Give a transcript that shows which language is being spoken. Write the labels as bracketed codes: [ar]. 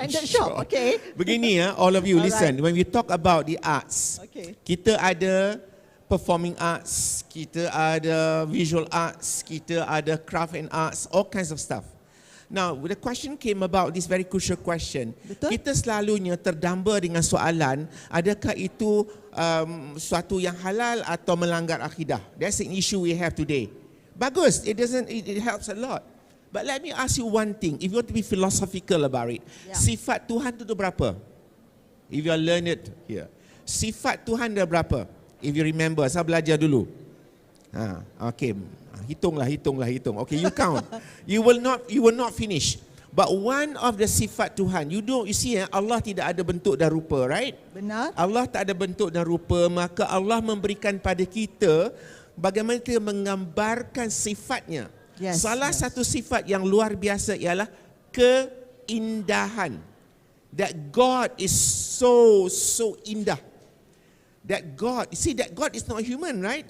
[en] branded shop. Okay. [ms] Begini [en] all of you listen. When we talk about the arts, [ms] kita ada [en] performing arts, kita ada visual arts, kita ada craft and arts, all kinds of stuff. Now, the question came about this very crucial question. [ms] Kita selalunya terdamba dengan soalan, adakah itu suatu yang halal atau melanggar akidah? [en] That's an issue we have today. [ms] Bagus, [en] it helps a lot. But let me ask you one thing, if you want to be philosophical about it, [ms] sifat Tuhan itu berapa? [en] If you are learned here. [ms] Sifat Tuhan ada berapa? [en] If you remember, [ms] saya belajar dulu. [en] Okay. [ms] Hitung. [en] Okay, you count. You will not finish. But one of the sifat Tuhan, you see [ms] Allah tidak ada bentuk dan rupa, [en] right? [ms] Benar. Allah tak ada bentuk dan rupa, maka Allah memberikan pada kita bagaimana kita menggambarkan sifatnya. [en] Yes, [ms] Salah satu sifat yang luar biasa ialah keindahan. [en] That God is so indah. That God is not human, right?